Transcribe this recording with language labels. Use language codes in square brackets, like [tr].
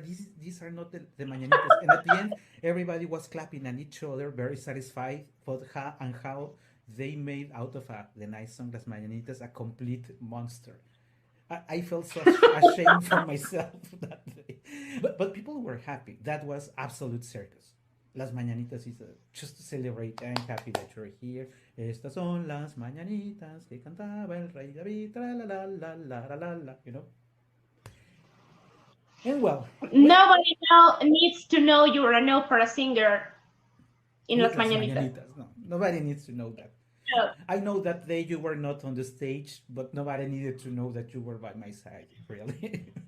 [en] These are not the Mañanitas. And at the end, everybody was clapping at each other, very satisfied for how they made out of the nice song Las Mañanitas a complete monster. I felt so ashamed for myself that day. But people were happy. That was absolute circus. Las Mañanitas is just to celebrate. I'm happy that you're here. [es] Estas son las mañanitas que cantaba el rey David. La la la la la la la. You know. [en] And well, Nobody needs to know you're an opera singer in Las Las Mañanitas. Mañanitas. No, nobody needs to know that. No. I know that day you were not on the stage, but nobody needed to know that you were by my side. Really.